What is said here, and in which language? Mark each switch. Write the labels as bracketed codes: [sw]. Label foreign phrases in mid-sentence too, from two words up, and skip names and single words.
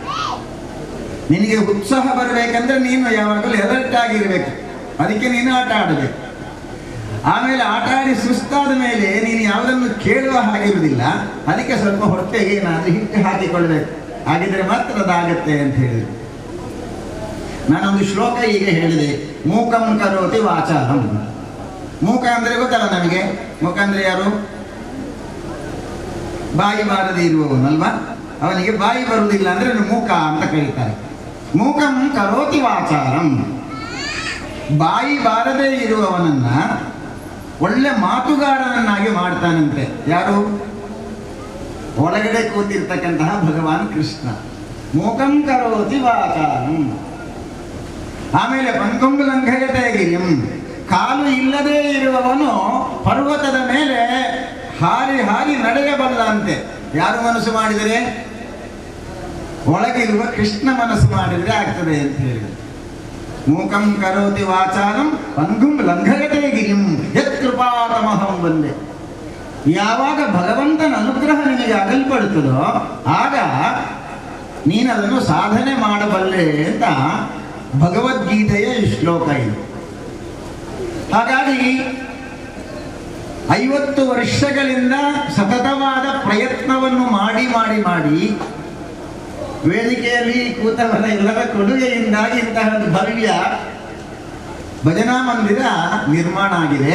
[kn] ನಿನಗೆ ಉತ್ಸಾಹ ಬರಬೇಕಂದ್ರೆ ನೀನು ಯಾವಾಗಲೂ ಎಲರ್ಟ್ ಆಗಿರಬೇಕು. ಅದಕ್ಕೆ ನೀನು ಆಟ ಆಡಬೇಕು. ಆಮೇಲೆ ಆಟ ಆಡಿ ಸುಸ್ತಾದ ಮೇಲೆ ನೀನು ಯಾವುದನ್ನು ಕೇಳುವ ಹಾಗಿರುವುದಿಲ್ಲ. ಅದಕ್ಕೆ ಸ್ವಲ್ಪ ಹೊಟ್ಟೆಗೆ ಏನಾದರೂ ಹಿಟ್ಟು ಹಾಕಿಕೊಳ್ಬೇಕು, ಹಾಗಿದ್ರೆ ಮಾತ್ರ ಅದಾಗತ್ತೆ ಅಂತ ಹೇಳಿದ್ರು. ನಾನೊಂದು ಶ್ಲೋಕ ಈಗ ಹೇಳಿದೆ, [sa] ಮೂಕಂ ಕರೋತಿ ವಾಚಾಲಂ. [kn] ಮೂಕ ಅಂದ್ರೆ ಗೊತ್ತಲ್ಲ ನಮಗೆ. ಮೂಕ ಅಂದ್ರೆ ಯಾರು? ಬಾಯಿ ಬಾರದೆ ಇರುವವನಲ್ವಾ. ಅವನಿಗೆ ಬಾಯಿ ಬರುವುದಿಲ್ಲ ಅಂದ್ರೆ ಮೂಕ ಅಂತ ಕರೀತಾರೆ. [sa] ಮೂಕಂ ಕರೋತಿ ವಾಚಾಲಂ. [kn] ಬಾಯಿ ಬಾರದೇ ಇರುವವನನ್ನ ಒಳ್ಳೆ ಮಾತುಗಾರನನ್ನಾಗಿ ಮಾಡ್ತಾನಂತೆ. ಯಾರು? ಒಳಗಡೆ ಕೂತಿರ್ತಕ್ಕಂತಹ ಭಗವಾನ್ ಕೃಷ್ಣ. [sa] ಮೂಕಂ ಕರೋತಿ ವಾಚಾಲಂ. ಆಮೇಲೆ ಪಂಕುಂ ಲಂಘಯತೆ ಗಿರಿಂ. [kn] ಕಾಲು ಇಲ್ಲದೇ ಇರುವವನು ಪರ್ವತದ ಮೇಲೆ ಹಾರಿ ಹಾರಿ ನಡೆಯಬಲ್ಲಂತೆ. ಯಾರು ಮನಸ್ಸು ಮಾಡಿದರೆ? ಒಳಗಿರುವ ಕೃಷ್ಣ ಮನಸ್ಸು ಮಾಡಿದರೆ ಆಗ್ತದೆ ಅಂತ ಹೇಳಿದರು. [sa] ಮೂಕಂ ಕರೋತಿ ವಾಚಾಲಂ ಪಂಗುಂ ಲಂಘಯತೆ ಗಿರಿಂ ಯತ್ಕೃಪಾತಮಹಂ ವಂದೇ. [kn] ಯಾವಾಗ ಭಗವಂತನ ಅನುಗ್ರಹ ನಿನಗೆ ಅಗಲ್ಪಡುತ್ತದೋ ಆಗ ನೀನದನ್ನು ಸಾಧನೆ ಮಾಡಬಲ್ಲೆ ಅಂತ ಭಗವದ್ಗೀತೆಯ ಈ ಶ್ಲೋಕ ಇದು. ಹಾಗಾಗಿ 50 ವರ್ಷಗಳಿಂದ ಸತತವಾದ ಪ್ರಯತ್ನವನ್ನು ಮಾಡಿ ಮಾಡಿ ಮಾಡಿ ವೇದಿಕೆಯಲ್ಲಿ ಕೂತವರ ಎಲ್ಲರ ಕೊಡುಗೆಯಿಂದಾಗಿ ಇಂತಹ ಭವ್ಯ ಭಜನಾ ಮಂದಿರ ನಿರ್ಮಾಣ ಆಗಿದೆ.